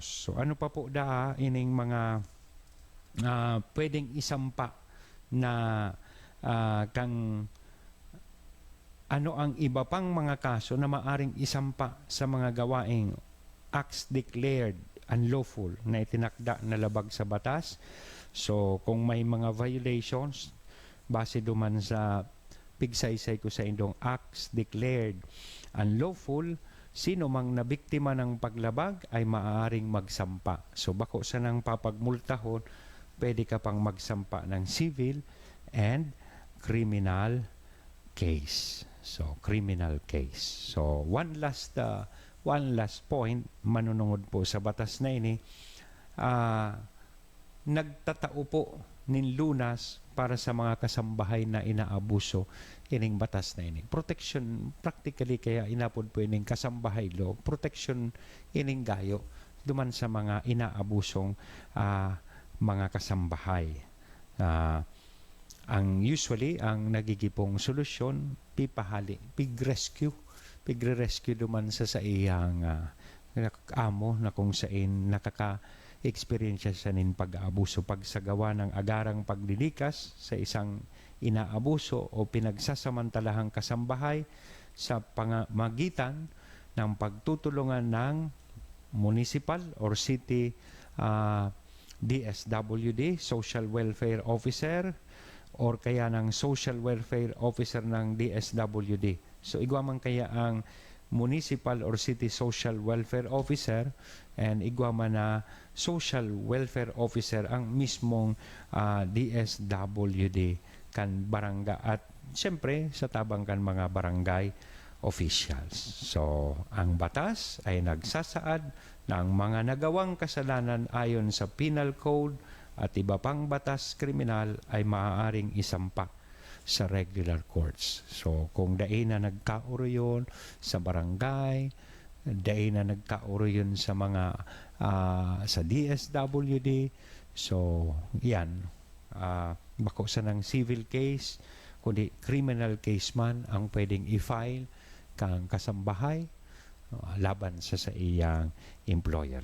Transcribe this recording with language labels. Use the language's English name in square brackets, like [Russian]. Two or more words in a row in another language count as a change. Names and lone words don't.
[Filipino] So ano pa po ining mga pwedeng isampa na kang ano ang iba pang mga kaso na maaring isampa sa mga gawaing [English] acts declared unlawful [Filipino] na itinakda na labag sa batas. So, kung may mga violations, [Bikol] base duman sa pigsaysay ko sa indong [English] acts declared unlawful, [Filipino] sino mang nabiktima ng paglabag ay maaaring magsampa. [Bikol] So, bako sa nang papagmultahon, pwede ka pang magsampa ng [English] civil and criminal case. So, criminal case. So, one last point, [Bikol] manunungod po sa batas na ini, nagtatao po nin lunas para sa mga kasambahay na inaabuso ining batas na ini. Protection, practically kaya inapod po ining kasambahay law, protection ining gayo duman sa mga inaabusong mga kasambahay. [Filipino] Ang nagigipong solusyon, pigre-rescue duman sa iyang amo na kung saan nakaka-experience sa nin pag-aabuso, pagsagawa ng agarang paglilikas sa isang inaabuso o pinagsasamantalahang kasambahay sa pamamagitan ng pagtutulungan ng [English] municipal or city DSWD, Social Welfare Officer, or kaya ng Social Welfare Officer ng DSWD. [Bikol] So, igwaman kaya ang [English] Municipal or City Social Welfare Officer [Bikol] and igwaman na [English] Social Welfare Officer [Bikol] ang mismong DSWD kan barangay at siyempre sa tabang kan mga [English] barangay officials. [Bikol] So, [Filipino] ang batas ay nagsasaad na ang mga nagawang kasalanan ayon sa [English] Penal Code [Filipino] at iba pang batas kriminal ay maaaring isampa sa [English] regular courts. [Filipino] So, [Bikol] kung dain na nagkauro yun sa barangay, dain na nagkauro yun sa mga sa DSWD, so, yan. Bako sa ng [English] civil case, [Bikol] kundi [English] criminal case [Bikol] man ang pwedeng i-file kang kasambahay laban sa iyang employer.